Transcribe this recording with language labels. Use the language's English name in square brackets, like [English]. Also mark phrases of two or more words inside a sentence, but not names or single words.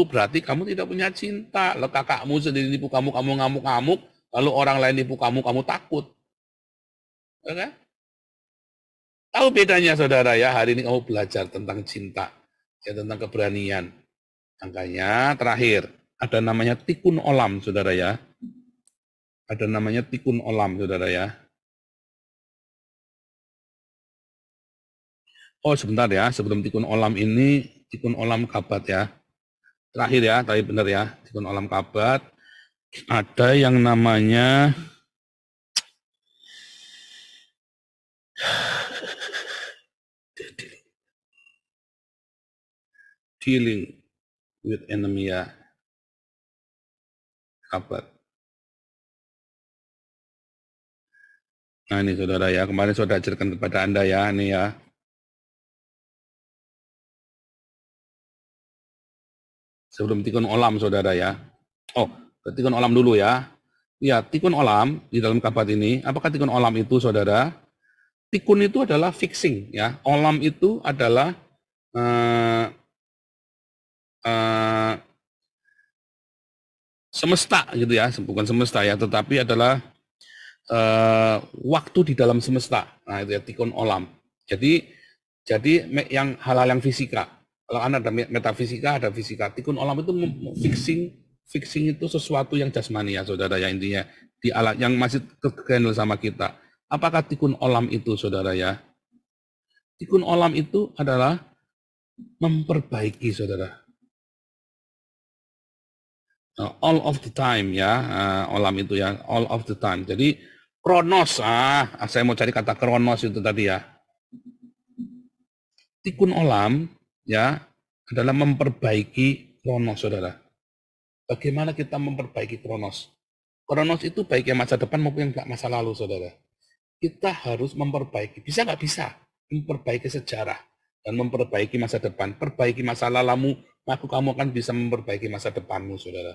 [Indonesian] Berarti kamu tidak punya cinta. Kalau kakakmu sendiri nipu kamu ngamuk-ngamuk. Lalu orang lain nipu kamu takut. Oke? Tahu bedanya, saudara ya. Hari ini kamu belajar tentang cinta, ya, tentang keberanian. Makanya terakhir, ada namanya [Hebrew] תיקון עולם, [Indonesian] saudara ya. Ada namanya [Hebrew] תיקון עולם, [Indonesian] saudara ya. Oh, sebentar ya, sebelum [Hebrew] תיקון עולם [Indonesian] ini, [Hebrew] תיקון עולם [Indonesian] kabat ya. Terakhir ya, tadi benar ya, [Hebrew] תיקון עולם kabat. [Indonesian] Ada yang namanya [English] dealing with enemy [Indonesian] ya, kabat. Nah ini, saudara ya, kemarin saya sudah ajarkan kepada Anda ya, ini ya. [Hebrew] Sebelum תיקון עולם, [Indonesian] saudara ya. Oh, [Hebrew] תיקון עולם [Indonesian] dulu ya. Ya, [Hebrew] תיקון עולם [Indonesian] di dalam kabat ini. Apakah [Hebrew] תיקון עולם [Indonesian] itu, saudara? Tikun itu adalah fixing ya. Olam itu adalah semesta gitu ya, bukan semesta ya, tetapi adalah waktu di dalam semesta. Nah itu ya, [Hebrew] תיקון עולם. [Indonesian] Jadi yang hal-hal yang fisika. Kalau ada metafisika, ada fisika. [Hebrew] תיקון עולם [Indonesian] itu fixing itu sesuatu yang jasmani ya, saudara ya, intinya di alat yang masih terkendali sama kita. Apakah [Hebrew] תיקון עולם [Indonesian] itu, saudara ya? [Hebrew] תיקון עולם [Indonesian] itu adalah memperbaiki, saudara. [English] All of the time [Indonesian] ya, olam itu ya, [English] all of the time. [Indonesian] Jadi kronos, saya mau cari kata kronos itu tadi ya. [Hebrew] תיקון עולם [Indonesian] ya adalah memperbaiki kronos, saudara. Bagaimana kita memperbaiki kronos? Kronos itu baik yang masa depan maupun yang masa lalu, saudara. Kita harus memperbaiki, bisa nggak bisa, memperbaiki sejarah dan memperbaiki masa depan. Perbaiki masa lalumu, maka kamu akan bisa memperbaiki masa depanmu, saudara.